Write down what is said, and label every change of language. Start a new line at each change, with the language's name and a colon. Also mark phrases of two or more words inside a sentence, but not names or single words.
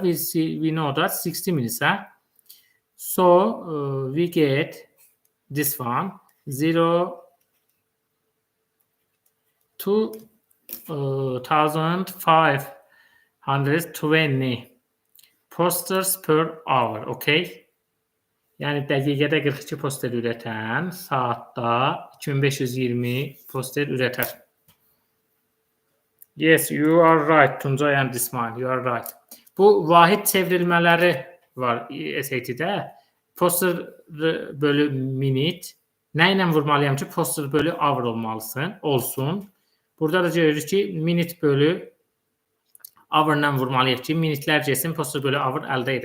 English: We know that 60 minutes. Huh? So we get this one 0 to 1520 posters per hour. Okay.
Azerbaijani: Yəni dəqiqədə 42 poster ürətən saatda 2520 poster ürətər.
English: Yes, you are right Tuncay and İsmail, you are right.
Azerbaijani: Bu vahid çevrilmələri var SAT-də. Poster bölü minut. Nə ilə vurmalıyam ki, poster bölü hour olsun. Burada da görürük ki, minut bölü hour-la vurmalıyıq ki, minutlər getsin, poster bölü hour əldə edək.